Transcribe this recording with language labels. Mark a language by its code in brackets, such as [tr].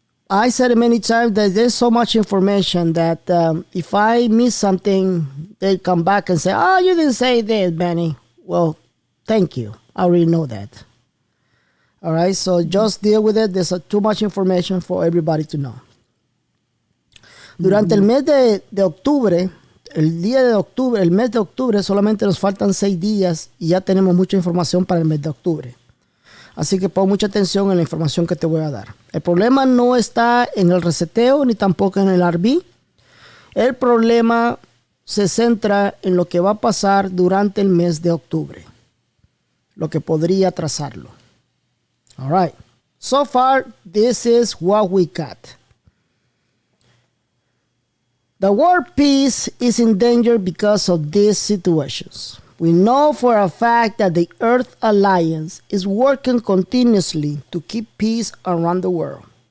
[en] I said it many times that there's so much information that if I miss something, they come back and say, oh, you didn't say this, Benny. Well, thank you. I already know that. All right, so just deal with it. There's too much information for everybody to know. [es] Durante el mes de octubre, el mes de octubre, solamente nos faltan 6 días y ya tenemos mucha información para el mes de octubre. Así que pon mucha atención en la información que te voy a dar. El problema no está en el reseteo ni tampoco en el RV. El problema se centra en lo que va a pasar durante el mes de octubre, lo que podría atrasarlo. [en] All right. So far, this is what we got. The world peace is in danger because of these situations. We know for a fact that the Earth Alliance is working continuously to keep peace around the world.